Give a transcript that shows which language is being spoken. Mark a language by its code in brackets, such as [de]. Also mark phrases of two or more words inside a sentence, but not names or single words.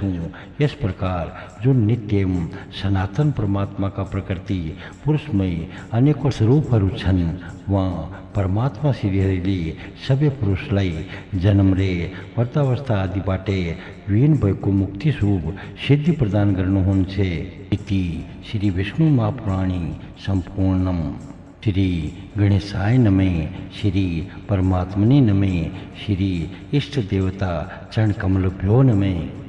[ne] यस प्रकार जो नित्य एवं सनातन परमात्माका प्रकृति पुरुषमय अनेकौं स्वरूपहरू छन्, उहाँ परमात्मा श्रीहरिले सबै पुरुषलाई जन्म रे वर्तावस्था आदिबाट विहीन भएको मुक्ति स्वरूप सिद्धि प्रदान गर्नुहुन्छ। [sa] इति श्री विष्णु महापुराणे सम्पूर्णम्। श्री गणेशाय नमः। श्री परमात्मने नमः। श्री इष्ट देवता चरण कमलभ्यो नमः।